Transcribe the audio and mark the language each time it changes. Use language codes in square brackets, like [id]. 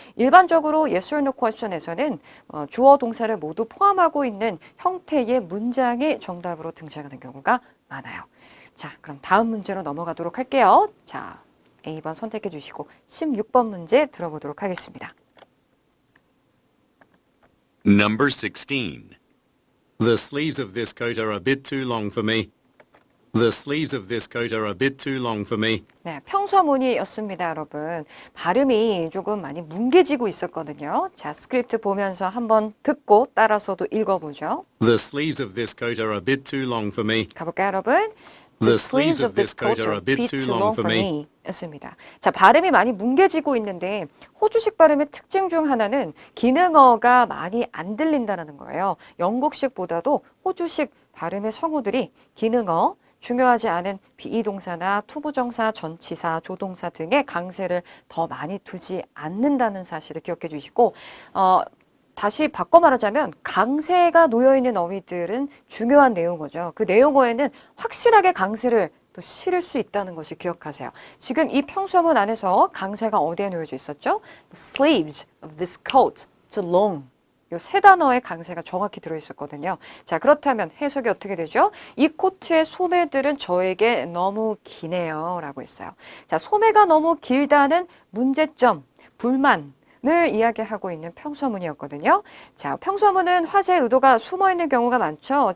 [ko] 일반적으로 [en] yes or no question [ko] 에서는 주어 동사를 모두 포함하고 있는 형태의 문장이 정답으로 등장하는 경우가 많아요. 자, 그럼 다음 문제로 넘어가도록 할게요. 자, A번 선택해 주시고 16번 문제 들어보도록 하겠습니다. [en] Number 16. The sleeves of this coat are a bit too long for me. The sleeves of this coat are a bit too long for me. [ko] 네, 평서문이었습니다, 여러분. 발음이 조금 많이 뭉개지고 있었거든요. 자, 스크립트 보면서 한번 듣고 따라서도 읽어보죠. [en] The sleeves of this coat are a bit too long for me. [ko] 가볼까요, 여러분? [en] The sleeves of this coat are a bit too long for me. [ko] 였습니다. 자, 발음이 많이 뭉개지고 있는데 호주식 발음의 특징 중 하나는 기능어가 많이 안 들린다는 거예요. 영국식보다도 호주식 발음의 성우들이 기능어, 중요하지 않은 비동사나 투부정사, 전치사, 조동사 등의 강세를 더 많이 두지 않는다는 사실을 기억해 주시고 다시 바꿔 말하자면 강세가 놓여있는 어휘들은 중요한 내용어죠. 그 내용어에는 확실하게 강세를 또 실을 수 있다는 것을 기억하세요. 지금 이 평서문 안에서 강세가 어디에 놓여져 있었죠? [en] The sleeves of this coat, too long. [ko] 이 세 단어의 강세가 정확히 들어있었거든요. 자, 그렇다면 해석이 어떻게 되죠? 이 코트의 소매들은 저에게 너무 기네요. 라고 했어요. 자, 소매가 너무 길다는 문제점, 불만, 을 이야기하고 있는 평서문이었거든요. 자, 평서문은 화제의 의도가 숨어 있는 경우가 많죠.